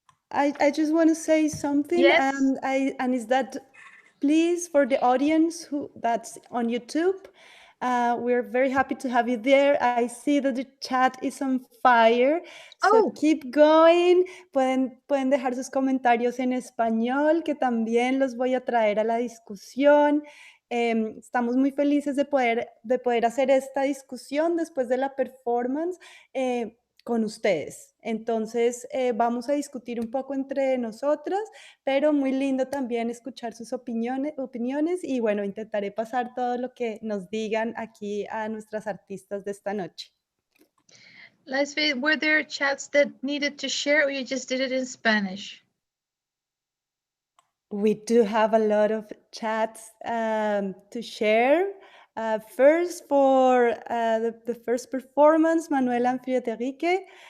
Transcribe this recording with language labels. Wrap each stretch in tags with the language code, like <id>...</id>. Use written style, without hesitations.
<en>I just want to say something. Yes. And is that, please, for the audience that's on YouTube, we're very happy to have you there. I see that the chat is on fire. So keep going.</en> <es>Pueden dejar sus comentarios en español, que también los voy a traer a la discusión. Estamos muy felices de poder hacer esta discusión después de la performance con ustedes. Entonces vamos a discutir un poco entre nosotras, pero muy lindo también escuchar sus opiniones y bueno, intentaré pasar todo lo que nos digan aquí a nuestras artistas de esta noche.</es> <en>Laisvie, were there chats that needed to share, or you just did it in Spanish? We do have a lot of chats to share. First, for the first performance, Manuela and Friederike,</en>